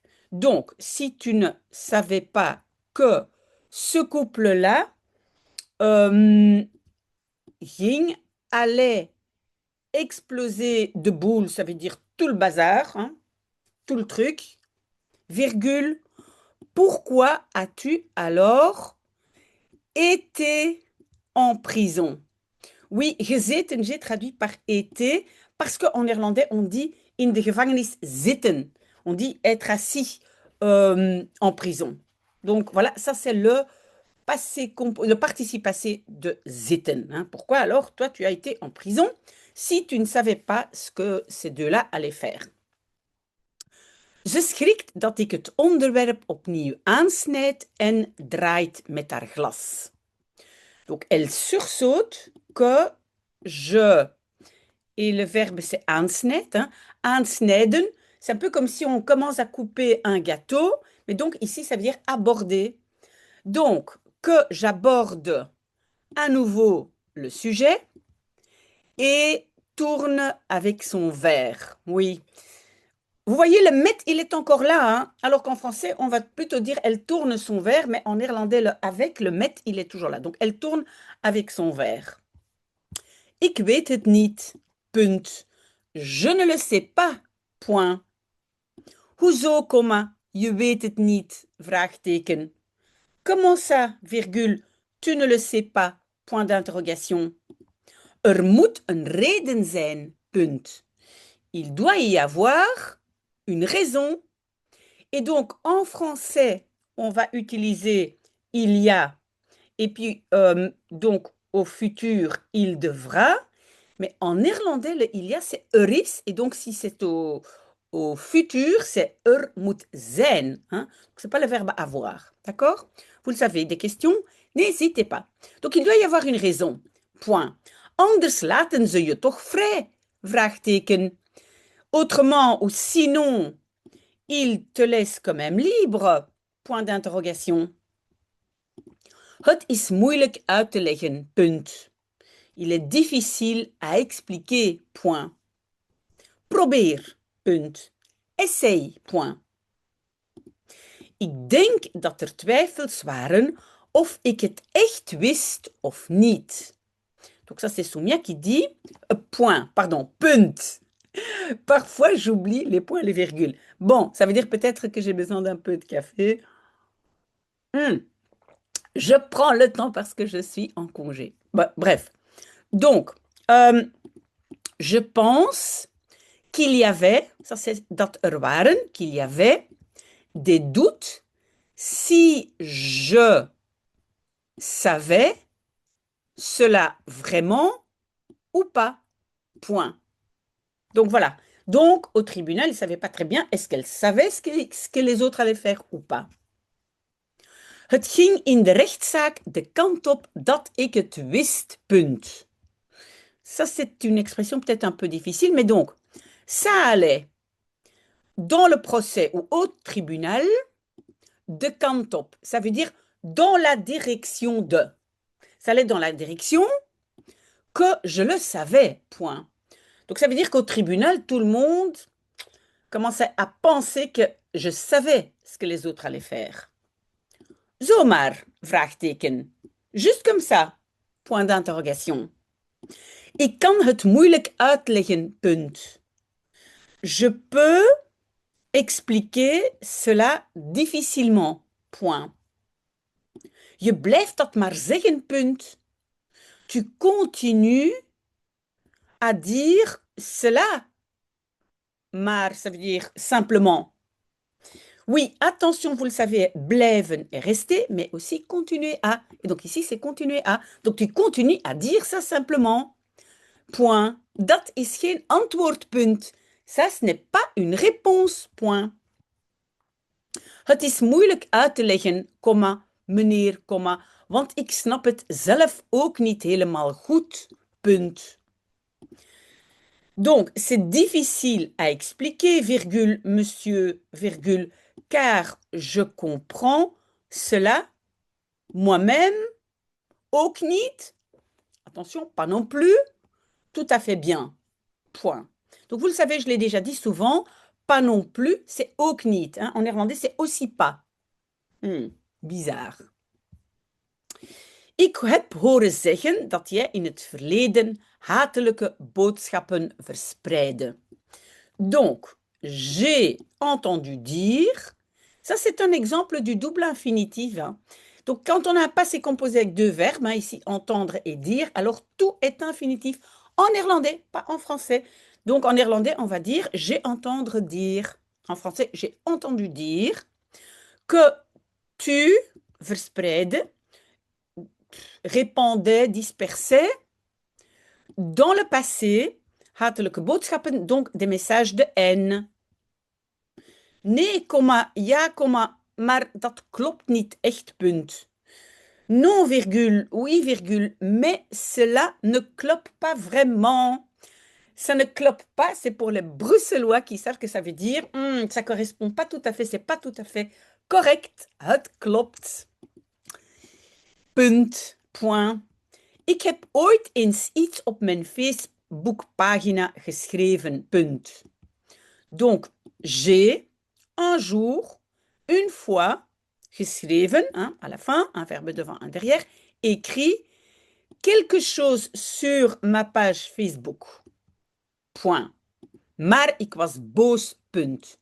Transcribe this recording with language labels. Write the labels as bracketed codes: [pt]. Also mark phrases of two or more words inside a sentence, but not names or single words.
[fr] Donc, si tu ne savais pas que ce couple-là ging, allait exploser de boule, ça veut dire tout le bazar, hein, tout le truc, virgule, pourquoi as-tu alors été en prison? Oui, gezeten, j'ai traduit par été, parce qu'en néerlandais, on dit [nl] in de gevangenis zitten. [fr] On dit être assis en prison. Donc voilà, ça c'est le participe passé de zitten, hein. Pourquoi alors toi tu as été en prison si tu ne savais pas ce que ces deux-là allaient faire? [nl] Ze schrikt dat ik het onderwerp opnieuw aansnijd en draait met haar glas. [fr] Donc, elle sursaute que je... Et le verbe, c'est aansnijden, hein. Aansnijden, c'est un peu comme si on commence à couper un gâteau, mais donc ici, ça veut dire aborder. Donc, que j'aborde à nouveau le sujet et tourne avec son verre. Oui. Vous voyez, le met, il est encore là, hein, alors qu'en français, on va plutôt dire elle tourne son verre, mais en néerlandais, le avec, le met, il est toujours là. Donc, elle tourne avec son verre. [nl] Ik weet het niet. Punt. [fr] Je ne le sais pas. Point. [nl] Hoezo, comma, je weet het niet? Vraagteken. [fr] Comment ça, virgule, tu ne le sais pas? Point d'interrogation. [nl] Er moet een reden zijn. Punt. [fr] Il doit y avoir une raison. Et donc, en français, on va utiliser il y a, et puis, donc, au futur, il devra. Mais en néerlandais, le il y a, c'est [nl] er is. [fr] Et donc, si c'est au futur, c'est [nl] er moet zijn, [fr] hein. Ce n'est pas le verbe avoir. D'accord? Vous le savez, des questions? N'hésitez pas. Donc, il doit y avoir une raison. Point. [nl] Anders laten ze je toch vrij? Vraagteken. [fr] Autrement ou sinon, il te laisse quand même libre? Point d'interrogation. [nl] Het is moeilijk uit te leggen. Punt. [fr] Il est difficile à expliquer. Point. [nl] Probeer. Punt. [fr] Essaye. Point. [nl] Ik denk dat er twijfels waren of ik het echt wist of niet. [fr] Donc ça, c'est Soumia qui dit point, pardon, punt. Parfois, j'oublie les points et les virgules. Bon, ça veut dire peut-être que j'ai besoin d'un peu de café. Je prends le temps parce que je suis en congé. Bah, bref. Donc, je pense qu'il y avait, ça c'est [nl] dat er waren, [fr] qu'il y avait des doutes si je savais cela vraiment ou pas. Point. Donc voilà. Donc au tribunal, il ne savait pas très bien est-ce qu'elle savait ce que les autres allaient faire ou pas. [nl] Het ging in de rechtszaak de kant op dat ik het wist, punt. [fr] Ça, c'est une expression peut-être un peu difficile, mais donc, ça allait dans le procès ou au tribunal [nl] de kant op. [fr] Ça veut dire dans la direction de. Ça allait dans la direction que je le savais, point. Donc ça veut dire qu'au tribunal, tout le monde commençait à penser que je savais ce que les autres allaient faire. [nl] Zomaar, vraagteken. [fr] Juste comme ça, point d'interrogation. [nl] Ik kan het moeilijk uitleggen, punt. [fr] Je peux expliquer cela difficilement, point. [nl] Je blijft dat maar zeggen, punt. [fr] Tu continues à dire cela. Maar, ça veut dire simplement. Oui, attention, vous le savez, blijven est rester, mais aussi continuer à. Et donc ici, c'est continuer à. Donc tu continues à dire ça simplement. Point. [nl] Dat is geen antwoordpunt. [fr] Ça, ce n'est pas une réponse. Point. [nl] Het is moeilijk uit te leggen, comma, meneer, comma, want ik snap het zelf ook niet helemaal goed. Punt. [fr] Donc, c'est difficile à expliquer, virgule, monsieur, virgule, car je comprends cela moi-même, [nl] ook niet, [fr] attention, pas non plus, tout à fait bien, point. Donc, vous le savez, je l'ai déjà dit souvent, pas non plus, c'est [nl] ook niet. [fr] Hein. En néerlandais, c'est aussi pas. Bizarre. [nl] Ik heb horen zeggen dat jij in het verleden hatelijke boodschappen verspreidde. [fr] Donc, j'ai entendu dire, ça c'est un exemple du double infinitif. Hein. Donc, quand on a un passé composé avec deux verbes, hein, ici entendre et dire, alors tout est infinitif en néerlandais, pas en français. Donc, en néerlandais, on va dire j'ai entendre dire. En français, j'ai entendu dire que tu verspreidde, répandait, dispersait dans le passé [nl] hatelijke boodschappen, [fr] donc des messages de haine. [nl] Nee, komma, ja, komma, maar dat klopt niet echt, punt. [fr] Non, virgule, oui, virgule, mais cela ne clope pas vraiment. Ça ne clope pas, c'est pour les Bruxellois qui savent que ça veut dire ça correspond pas tout à fait, c'est pas tout à fait correct. [nl] Het klopt. Punt, point. Ik heb ooit eens iets op mijn Facebookpagina geschreven, punt. [fr] Donc, j'ai un jour, une fois, geschreven, hein, à la fin, un verbe devant, un derrière, écrit quelque chose sur ma page Facebook. Point. [nl] Maar ik was boos, punt.